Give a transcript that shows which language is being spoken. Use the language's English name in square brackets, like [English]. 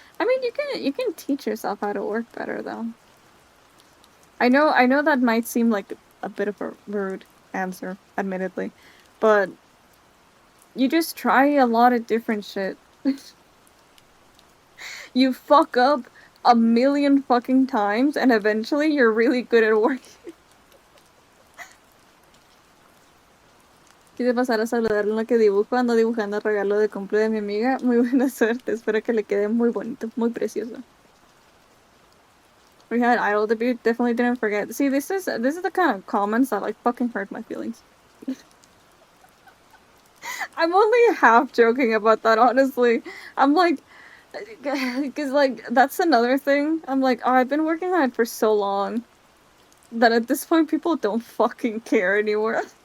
[English] I mean, you can teach yourself how to work better, though. I know that might seem like a bit of a rude answer, admittedly, but you just try a lot of different shit. You fuck up a million fucking times, and eventually you're really good at working. [Spanish] Quise pasar a saludarle en lo que dibujo, ando dibujando el regalo de cumple de mi amiga. Muy buena suerte, espero que le quede muy bonito, muy precioso. [English] We had idol debut, definitely didn't forget. See, this is the kind of comments that like fucking hurt my feelings. I'm only half joking about that, honestly. I'm like, because like that's another thing. I'm like, oh, I've been working on it for so long that at this point people don't fucking care anymore.